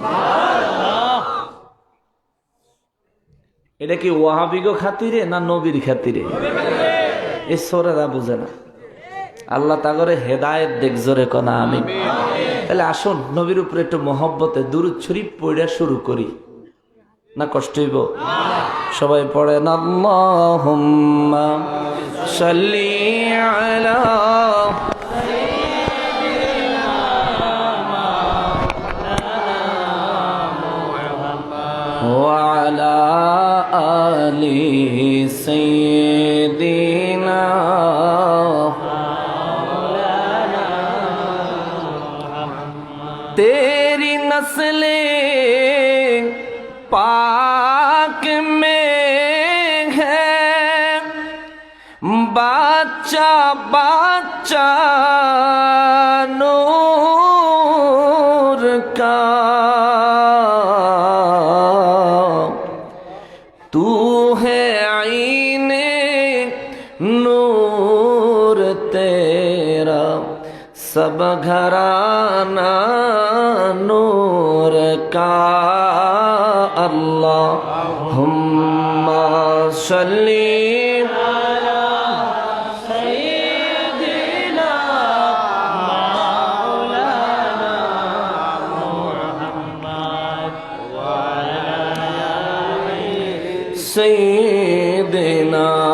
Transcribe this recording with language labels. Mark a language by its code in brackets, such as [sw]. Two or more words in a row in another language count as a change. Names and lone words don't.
[bn] এটা কি ওয়াহাবিগো খাতিরে না নবীর খাতিরে? এই সোরেরা বুঝে না। আল্লাহ তাগরে হেদায়েত দেখ। জোরে কোনা আমিন। তাহলে আসুন নবীর উপরে একটু মহব্বতে দুরূদ শরীফ পড়া শুরু করি, না কষ্ট হইব? সবাই পড়েন [ar] اللهم صل على و على آل سيدنا [ur] تیری نسلِ پاک میں ہے بچہ بچہ نور کا، تو ہے عینِ نور تیرا سب گھرانا نور کا [ar] اللهم صل سيدنا